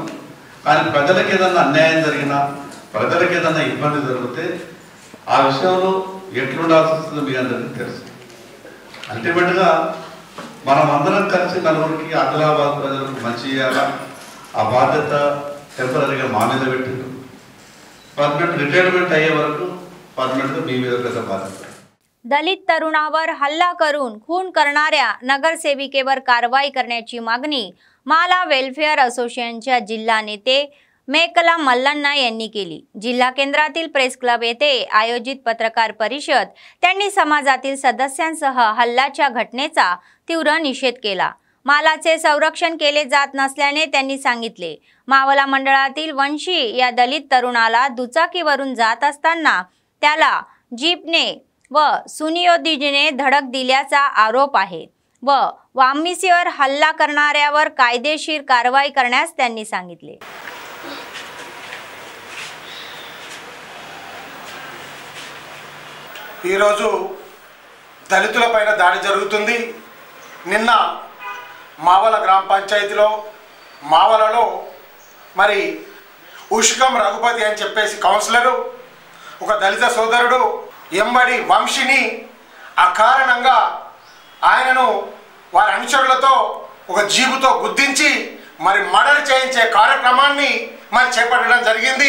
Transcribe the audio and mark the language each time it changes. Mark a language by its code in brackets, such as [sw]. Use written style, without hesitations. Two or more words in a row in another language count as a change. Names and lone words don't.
[te] కానీ ప్రజలకు ఏదన్నా అన్యాయం జరిగినా, ప్రజలకు ఏదన్నా ఇబ్బంది జరిగితే ఆ విషయంలో ఎట్లుండాల్సి వస్తుందో మీ అందరికీ తెలుసు. అల్టిమేట్గా మనం అందరం కలిసి నలుగురికి ఆదిలాబాద్ ప్రజలకు మంచి చేయాలా, ఆ బాధ్యత టెంపరీగా మా మీద పెట్టిండు. [en] permanent retirement [te] అయ్యే వరకు పర్మనెంట్గా మీ మీద పెద్ద బాధ్యత. [mr] दलित तरुणावर हल्ला करून खून करणाऱ्या नगरसेविकेवर कारवाई करण्याची मागणी माला वेलफेअर असोसिएशनच्या जिल्हा नेते मेकला मल्लन्ना यांनी केली. जिल्हा केंद्रातील प्रेस क्लब येथे आयोजित पत्रकार परिषद त्यांनी समाजातील सदस्यांसह हल्ल्याच्या घटनेचा तीव्र निषेध केला. मालाचे संरक्षण केले जात नसल्याने त्यांनी सांगितले. मावला मंडळातील वंशी या दलित तरुणाला दुचाकीवरून जात असताना त्याला जीपने व सुनियोजितने धडक दिल्याचा आरोप आहे व वामसीवर हल्ला करणाऱ्यावर कायदेशीर कारवाई करण्यास त्यांनी सांगितले. [te] ఈ రోజు దళితులపైన దాడి జరుగుతుంది. నిన్న మావల గ్రామ పంచాయతీలో మావలలో మరి ఉష్కం రఘుపతి అని చెప్పేసి కౌన్సిలరు, ఒక దళిత సోదరుడు ఎంబడి వంశిని అకారణంగా ఆయనను వారి అనుచరులతో ఒక జీబుతో గుద్దించి మరి మర్డర్ చేయించే కార్యక్రమాన్ని మరి చేపట్టడం జరిగింది.